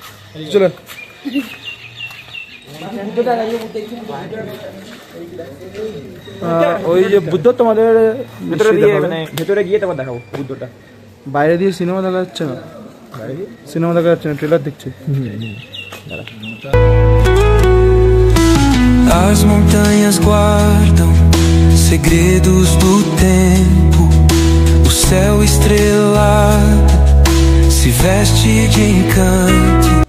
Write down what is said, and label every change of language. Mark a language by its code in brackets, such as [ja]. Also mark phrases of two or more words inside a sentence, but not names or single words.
[bn] চলো ওই যে বুদ্ধ তোমাদের ভেতরে দিয়ে মানে ভেতরে গিয়ে তোমার দেখাবো বুদ্ধটা। বাইরে দিয়ে সিনেমা দেখা যাচ্ছে না, সিনেমা দেখা যাচ্ছে না, ট্রেলার দেখছি। [pt] As montanhas guardam segredos do tempo. O céu estrelado se veste de encanto.